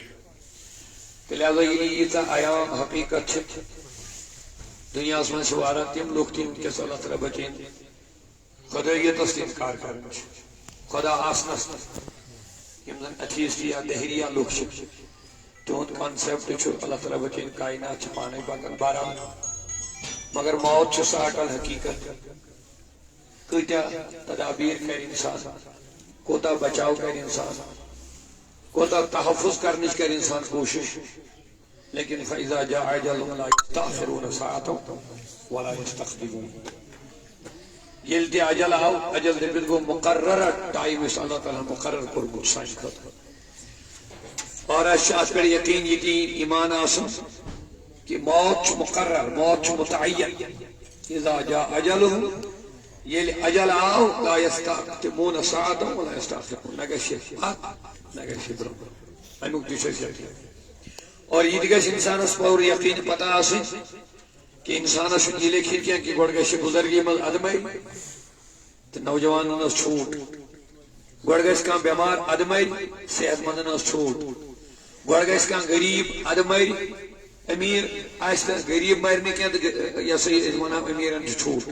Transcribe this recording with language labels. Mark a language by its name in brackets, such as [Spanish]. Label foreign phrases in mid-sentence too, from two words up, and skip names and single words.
[Kashmiri] تہٕ لہذا ییٚلہِ ییٖژاہ عیام حقیٖقت چھِ دُنیاہس منٛز چھِ واریاہ تِم لُکھ تہِ وٕنکیٚس اللہ تعالیٰ بچٲیِن خۄدٲیتس تہِ اِنکار کران چھِ خۄدا آسنس یِم زن ایتھیسٹ یا دہریہ لُکھ چھِ تِہُنٛد کانسیپٹ چھُ اللہ تعالیٰ بچٲیِن کائنات چھِ پانے پکان بہرحال مگر موت چھِ سۄ اٹل حقیٖقت. کۭتیاہ تدابیٖر کرِ انسان کوتاہ بچاو کرِ انسان کوتاہ تحفظ کرنٕچ کرِ انسان کوٗشش لیکن [Arabic] فإذا جاء أجلهم لا يستأخرون ساعة ولا يستقدمون. [Kashmiri] ییٚلہِ تہِ اجل آو اجل دٔپِتھ گوٚو مقررہ ٹایم یُس اللہ تعالیٰ مقرر کوٚرمُت سانہِ خٲطرٕ. اور اَسہِ چھُ اتھ پٮ۪ٹھ یقیٖن یقیٖن ایمان آسُن کہ موت چھُ مقرر موت چھُ متعین. [Arabic] اذا جاء أجلهم [Kashmiri] ییٚلہِ اجل آو [Arabic] لا يستقدمون ساعة ولا يستأخرون [Kashmiri] نہ گژھِ پتھ نہ گژھِ برونٛہہ امیُک تہِ چھُ اَسہِ یقیٖن. اور یہ تہِ گژھِ انسانس پوٗرٕ یقیٖن پتہ آسٕنۍ کہ انسانس چھُنہٕ یہِ لیکھِتھ کینٛہہ کہ گۄڈٕ گژھِ بُزرگی منٛز ادمٲے تہٕ نوجوانن ٲس چھوٗٹ گۄڈٕ گژھِ کانٛہہ بٮ۪مار ادمٲرۍ صحت مندن ٲس چھوٗٹ گۄڈٕ گژھِ کانٛہہ غریٖب ادمٲرۍ أمیٖر آسہِ نہٕ غریٖب مرِ نہٕ کینٛہہ تہٕ یہِ ہسا یہِ أسۍ ونان أمیٖرن چھُ چھوٗٹ.